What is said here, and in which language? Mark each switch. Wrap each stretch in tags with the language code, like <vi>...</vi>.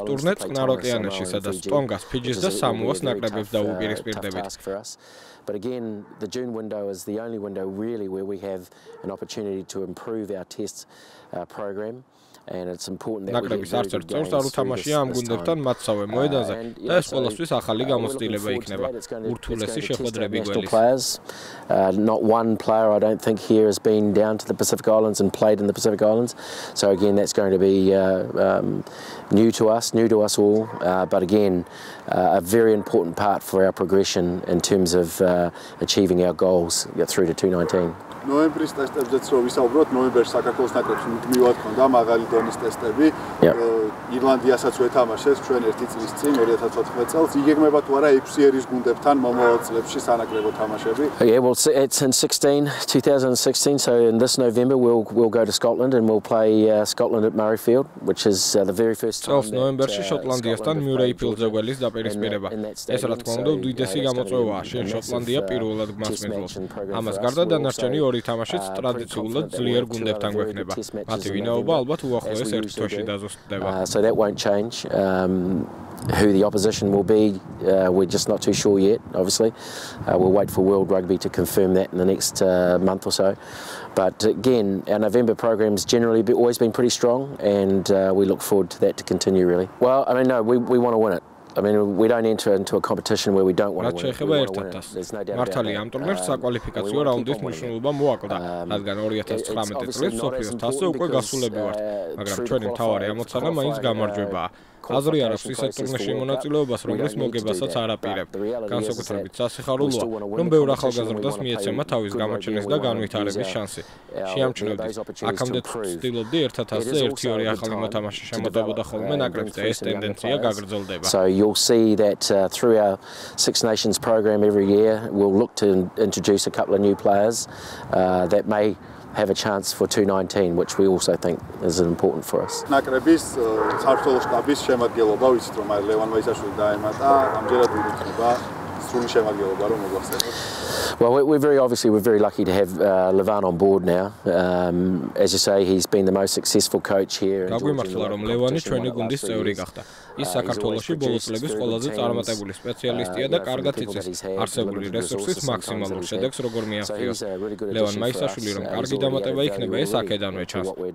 <ka>Ველის ტურნე წყნარ ოკეანეში, სადაც ტონგას, ფიჯის და სამოას ნაკრებებს დაუპირისპირდებით.</ka> <en>But again, the June window is the only window really where we have an opportunity to improve our test program. And it's important that</en> <ka>ნაკრების არცერთ წევრს არ უთამაშია ამ გუნდებთან მათსავე მოედანზე და ეს ყველასთვის ახალი გამოცდილება იქნება. ურთულესი შეხვედრები გველის.</ka> <en>Not one player I don't think here has been down to the Pacific Islands and played in the Pacific Islands. So again, that's going to be new to us all. But again, a very important part for our progression in terms of achieving our goals through to 2019.</en> <ka>ნოემბრის ტესტებზეც რო ვისაუბროთ, ნოემბერში საქართველოს ნაკრებს მუდმივად ქონდა მაღალი დონის ტესტები. ირლანდიასაც ვეთამაშეს ჩვენ ერთი წლის წინ 2014 წელს. იგეგმება თუ არა 6 ერის გუნდებთან მომავალ წლებში სანაკრებო თამაშები?</ka> <en>Yeah, well, it's in 2016, so in this November we'll go to Scotland and we'll play Scotland at Murrayfield, which is the very first time.</en> <ka>წელს ნოემბერში შოტლანდიასთან მიურეიფილდზე გველის დაპირისპირება. ეს რა თქმა უნდა უდიდესი გამოწვევაა, შენ შოტლანდია პირველად გმასმენელს. ამას გარდა დანარჩენი ორი თამაშიც ტრადიციულად ძლიერ გუნდებთან გვექნება. მათი ვინაობა ალბათ უახლოეს ერთ თვეში დაზუსტდება.</ka> <en>So that won't change. Who the opposition will be, we're just not too sure yet, obviously. We'll wait for World Rugby to confirm that in the next month or so. But again, our November program's generally always been pretty strong, and we look forward to that to continue, really. Well, I mean, no, we want to win it. I mean, we don't enter into a competition where we don't want to win.</en> <ka>მართალია ამ ტურნირს საკვალიფიკაციო რაუნდის მნიშვნელობა მოაკლდა, რადგან 2019 წლის სოფიოს თასზე უკვე გასულები ვართ, მაგრამ ჩვენი მთავარი ამოცანა მაინც გამარჯვებაა. აზრი არ აქვს ისეთ ტურნირში მონაწილეობას, რომლის მოგებასაც არ აპირებ. განსაკუთრებით სასიხარულოა, რომ ბევრ ახალგაზრდას მიეცემა თავის გამოჩენის და განვითარების შანსი. შეამჩნევდი, აქამდე ვცდილობდი ერთად თასზე 1-2 ახალი მოთამაშე შემოდებოდა ხოლმე ნაკრებს და ეს ტენდენცია გაგრძელდება.</ka> <en>So you'll see that through our Six Nations program every year, we'll look to introduce a couple of new players that may have a chance for 2019, which we also think is important for us.</en> <ka>ნაკრების საქართველოს შტაბის შემადგენლობა ვიცით რომ ლევან ვაისაშვილი დაემატა, ამჯერად ვიკითხება სრული შემადგენლობა რომ მოგვახსენოთ.</ka> <en>Well, we're very lucky to have Levan on board now. As you say, he's been the most successful coach here.</en> <ka>გაგვიმართლა რომ ლევანი ჩვენი გუნდის წევრი გახდა. ის საქართველოში ბოლო წლების ყველაზე წარმატებული სპეციალისტია და კარგად იცის არსებული რესურსის მაქსიმალურ შედეგს როგორ მიაღწიოს. ლევანმა ისაშვილი რომ კარგი დამატება იქნება ეს აქედანვე ჩანს.</ka>